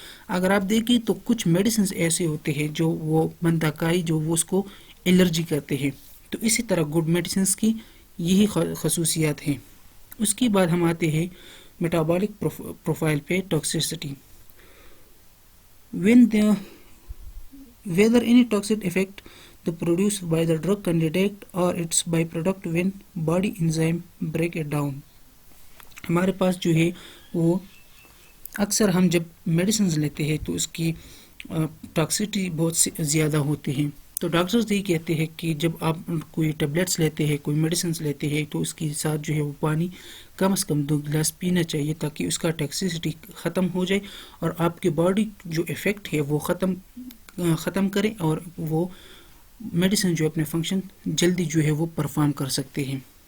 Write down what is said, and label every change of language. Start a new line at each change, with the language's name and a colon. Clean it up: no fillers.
Hindi: अगर आप देखें तो कुछ मेडिसिन ऐसे होते हैं जो वो बंदाकाई जो वो उसको एलर्जी करते हैं। तो इसी तरह गुड मेडिसिन की यही खसूसियात हैं। उसके बाद हम आते हैं मेटाबॉलिक प्रोफाइल पे, toxicity.
English: Whether any toxic effect the produced by the drug candidate or its byproduct when body enzyme break it down।
Hindi: हमारे पास जो है वो अक्सर हम जब मेडिसिन लेते हैं तो उसकी टॉक्सिसिटी बहुत ज़्यादा होती है। तो डॉक्टर्स ये कहते हैं कि जब आप कोई टेबलेट्स लेते हैं, कोई मेडिसिन लेते हैं, तो उसके साथ जो है वो पानी कम से कम 2 गिलास पीना चाहिए ताकि उसका टॉक्सिसिटी ख़त्म हो जाए और आपके बॉडी जो इफ़ेक्ट है वो ख़त्म करे और वो मेडिसिन जो अपने फंक्शन जल्दी जो है वो परफॉर्म कर सकते हैं।